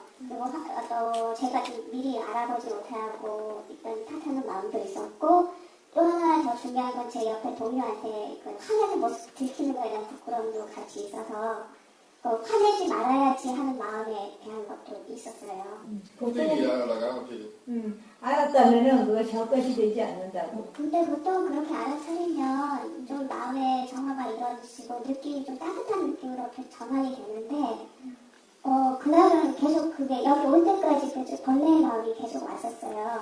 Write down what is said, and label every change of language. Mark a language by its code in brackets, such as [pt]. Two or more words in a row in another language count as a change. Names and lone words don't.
[ko] 그리고 또 제가 좀 미리 알아보지 못하고 있던 탓하는 마음도 있었고 또 하나 더 중요한 건 제 옆에 동료한테 그 화내는 모습 들키는 거에 대한 부끄러움도 같이 있어서 화내지 말아야지 하는 마음에 대한 것도 있었어요. [my] သိရတာကမဖြစ်ဘူး [ko] 알았다면은 그것이 헛것이 되지 않는다고. 근데 보통 그렇게 알아차리면 좀 마음의 정화가 이루어지고 느낌이 좀 따뜻한 느낌으로 이렇게 전환이 되는데 그날은 계속 그게 여기 올 때까지 계속 번뇌의 마음이 계속 왔었어요.